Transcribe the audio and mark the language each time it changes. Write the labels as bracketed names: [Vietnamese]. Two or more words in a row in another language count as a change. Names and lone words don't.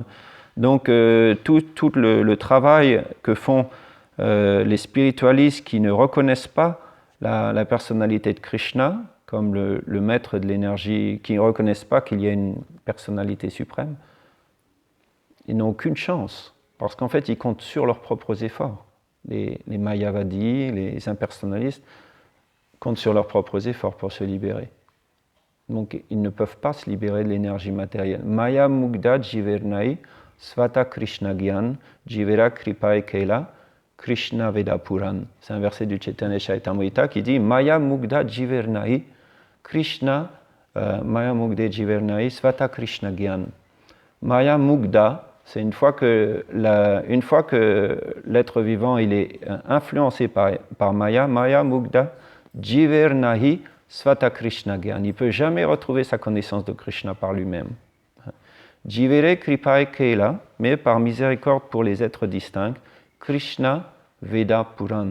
[French] Donc tout le travail que font les spiritualistes qui ne reconnaissent pas la personnalité de Krishna, comme le maître de l'énergie, qui ne reconnaissent pas qu'il y a une personnalité suprême, ils n'ont aucune chance, parce qu'en fait, ils comptent sur leurs propres efforts. Les Mayavadis, les impersonnalistes, comptent sur leurs propres efforts pour se libérer. Donc, ils ne peuvent pas se libérer de l'énergie matérielle. [Bangla] মায়া মুগ্ধ জীবেরনাহি স্বতঃ কৃষ্ণ জ্ঞান জীবেরে কৃপায় কৈলা কৃষ্ণ বেদ পুরাণ. [French] C'est un verset du Chaitanya Charitamrita qui dit [Bangla] মায়া মুগ্ধ জীবেরনাহি কৃষ্ণ মায়া মুগ্ধ জীবেরনাহি স্বতঃ কৃষ্ণ জ্ঞান. মায়া মুগ্ধ, [French] c'est une fois que l'être vivant il est influencé par Maya, [Bangla] মায়া মুগ্ধ জীবেরনাহি স্বতঃ কৃষ্ণ জ্ঞান. [French] Il ne peut jamais retrouver sa connaissance de Krishna par lui-même. [Bangla] জীবেরে কৃপায় কৈলা, [French] mais par miséricorde pour les êtres distincts, [Bangla] কৃষ্ণ বেদ পুরাণ.